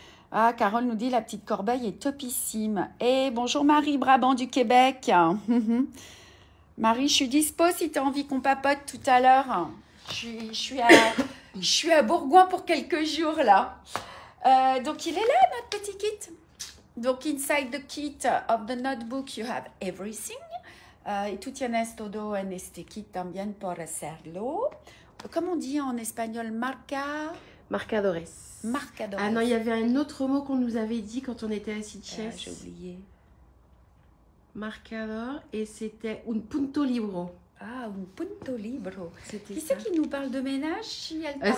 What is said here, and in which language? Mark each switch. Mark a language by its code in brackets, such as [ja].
[fr] Ah, Carole nous dit la petite corbeille est topissime. Et bonjour Marie Brabant du Québec. Marie, je suis dispo si tu as envie qu'on papote tout à l'heure. Je suis à Bourgoin pour quelques jours là. Donc il est là notre petit kit. [en] Donc inside the kit of the notebook you have everything. [es] Y tú tienes todo en este kit también por hacerlo. [fr] Comment on dit en espagnol? [es] Marcadores. Marcadores. [fr] Ah non, il y avait un autre mot qu'on nous avait dit quand on était à Sitges. J'ai oublié. Marcador et c'était un punto libro. Ah, un punto libro. C'était Qui ça. c'est qui nous parle de ménage si elle parle